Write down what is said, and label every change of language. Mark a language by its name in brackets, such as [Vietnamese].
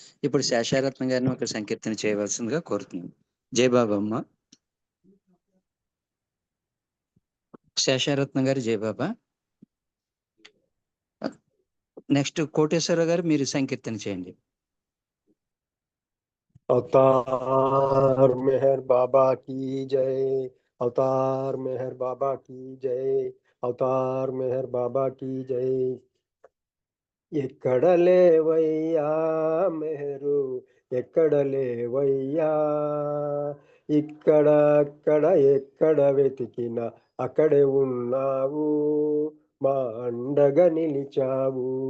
[Telugu] ఇప్పుడు శేషారత్న గారిని ఒక సంకీర్తన చేయవలసిందిగా కోరుతున్నాను. జయబాబా అమ్మ. శేషారత్న గారు జయబాబా. నెక్స్ట్ కోటేశ్వర గారు మీరు సంకీర్తన చేయండి. [Hindi] अवतार मेहर बाबा की जय, अवतार मेहर बाबा की जय, अवतार मेहर बाबा की जय. [Telugu] ఎక్కడ లేవయ్యా మెహరు, ఎక్కడ లేవయ్యా, ఇక్కడ అక్కడ ఎక్కడ వెతికినా అక్కడే ఉన్నావు, మా అండగా నిలిచావు.